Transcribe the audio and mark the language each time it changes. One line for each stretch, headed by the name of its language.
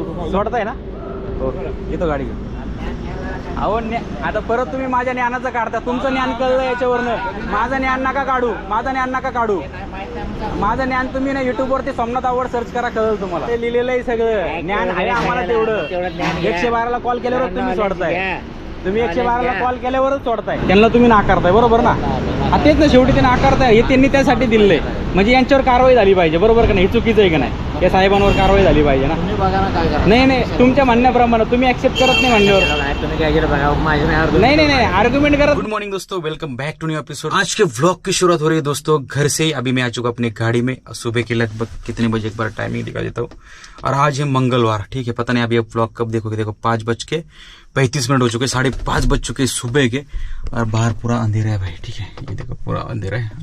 Marathi: सोडताय ना येतो गाडी घेऊन। अहो आता परत तुम्ही माझ्या ज्ञानाचं काढता, तुमचं ज्ञान कळलं याच्यावरनं, माझं ज्ञान नका काढू, माझं ज्ञान नका काढू। माझं ज्ञान तुम्ही ना YouTube वरती सोमनाथ अवॉर्ड सर्च करा, कळलं तुम्हाला। ते लिहिलेलं आहे सगळं, ज्ञान आहे आम्हाला तेवढं। 112ला कॉल केल्यावर तुम्ही सोडताय, तुम्ही 112ला कॉल केल्यावरच सोडताय, त्यांना तुम्ही नाकारताय, बरोबर ना? तेच ना, शेवटी ते नाकारताय, हे त्यांनी त्यासाठी दिलंय, म्हणजे यांच्यावर कारवाई झाली पाहिजे, बरोबर का नाही? हे चुकीचं आहे का नाही? या साहेबांवर कारवाई झाली पाहिजे ना? नाही, तुमच्या म्हणण्याप्रमाणे तुम्ही ऍक्सेप्ट करत नाही म्हणल्यावर तुम्ही काय केलं बघा। नहीं आर्गुमेंट करत।
Hindi: गुड मॉर्निंग दोस्तों,
English: Welcome back to new episode.
Hindi: आज के व्लॉग की शुरुआत हो रही है दोस्तों घर से। अभी मैं आ चुका अपनी गाड़ी में, सुबह के लगभग कितने बजे एक बार टाइमिंग दिखा देता हूँ। और आज है मंगलवार, ठीक है, पता नहीं अभी आप व्लॉग कब देखोगे। देखो 5:35 हो चुके, 5:30 बज चुके सुबह के, और बाहर पूरा अंधेरा है भाई, ठीक है, ये देखो पूरा अंधेरा है।